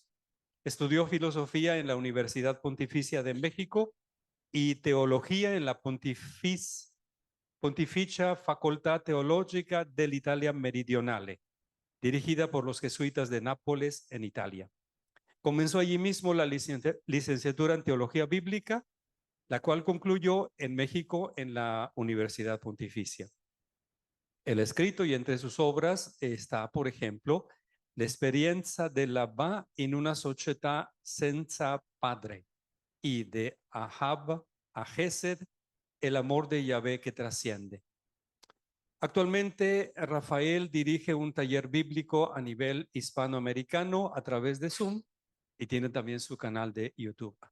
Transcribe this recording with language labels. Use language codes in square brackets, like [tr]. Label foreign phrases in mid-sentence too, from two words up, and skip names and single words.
[es] Estudió filosofía en la Universidad Pontificia de México y teología en la Pontificia Facultad Teológica dell'Italia Meridionale, dirigida por los jesuitas de Nápoles, en Italia. Comenzó allí mismo la licenciatura en teología bíblica, la cual concluyó en México en la Universidad Pontificia. El escrito y entre sus obras está, por ejemplo, [it] L'esperienza della va in una società senza padre [es] y de Ahab a Gesed, el amor de Yahvé que trasciende. Actualmente, Rafael dirige un taller bíblico a nivel hispanoamericano a través de Zoom y tiene también su canal de YouTube.